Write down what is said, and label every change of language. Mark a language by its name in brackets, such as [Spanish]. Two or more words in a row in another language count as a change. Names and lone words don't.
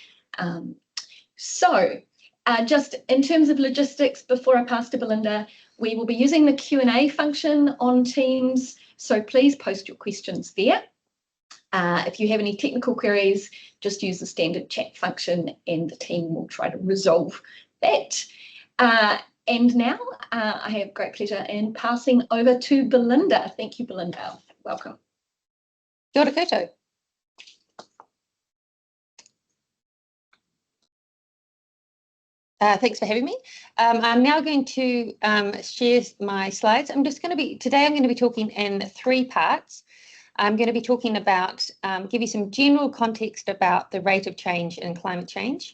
[English] Just in terms of logistics, before I pass to Belinda, we will be using the Q&A function on Teams, so please post your questions there. If you have any technical queries, just use the standard chat function and the team will try to resolve that. And now I have great pleasure in passing over to Belinda. Thank you, Belinda. Welcome. [Māori] Kia ora koutou. [English] Thanks for having me. I'm now going to share my slides. Today I'm going to be talking in three parts. I'm going to be talking about, give you some general context about the rate of change in climate change.